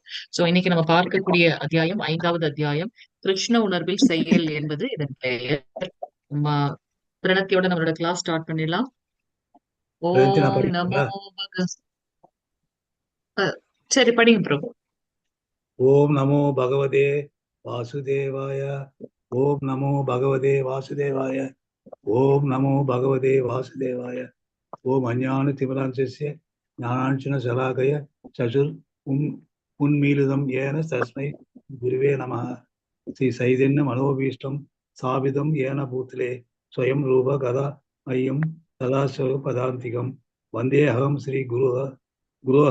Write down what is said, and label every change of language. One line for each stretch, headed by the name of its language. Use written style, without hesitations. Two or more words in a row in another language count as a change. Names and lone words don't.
Tamil: இன்னைக்கு நம்ம பார்க்கக்கூடிய அத்தியாயம் 5வது அத்தியாயம், கிருஷ்ண உணர்வில் செயல் என்பது இதன் பெயர். பிரணத்தியோட நம்மளோட
English: class start
Tamil: பண்ணிடலாம்.
Sanskrit: ॐ नमो
Tamil: சரி படிங்க பிரபு.
Sanskrit: ॐ नमो भगवते वासुदेवाय ओम नमो भगवते वासुदेवाय ओम नमो भगवते वासुदेवाय ओम अज्ञानतिमिरान्धस्य ज्ञानाञ्जनशलाकया चक्षुर् उन्मीलितं येन तस्मै गुरुवे नमः श्री चैतन्य मनोभीष्टं स्थापितं येन भूतले स्वयं रूप गदा मह्यं तदा स्वरूपदान्तिकं वन्देऽहं गुरोः